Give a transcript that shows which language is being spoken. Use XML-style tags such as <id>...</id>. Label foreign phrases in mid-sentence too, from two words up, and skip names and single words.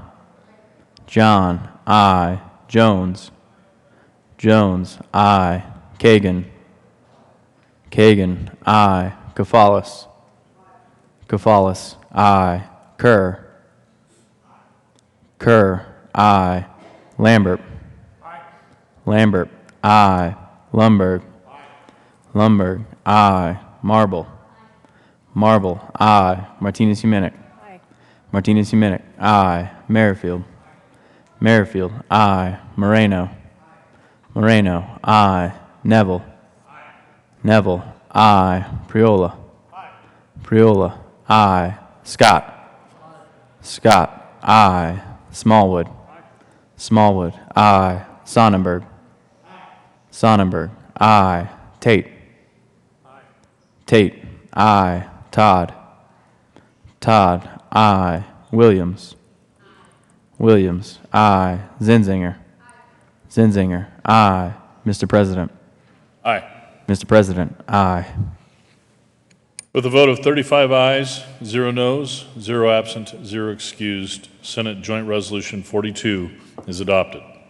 <en>John, aye. Jones. Jones, aye. Kagan. Kagan, aye. Kafalis. Kafalis, aye. Kerr. Kerr, I. Lambert. Lambert. I. Lumberg. Lumberg. I. Marble. Marble. I. Martinez Humenick. Martinez Humenick. I. Merrifield. Merrifield. I. Moreno. Moreno. I. Neville. Neville. I. Priola. Priola. I. Scott. Scott. I. Smallwood. Smallwood. I. Sonnenberg. Sonnenberg. I. Tate. Tate. I. Todd. Todd. I. Williams. Williams. I. Zinzinger. Zinzinger. I. Mr. President. Aye. Mr. President. Aye. With a vote of 35 ayes, 0 noes, 0 absent, 0 excused, Senate Joint Resolution 42 is adopted.</en>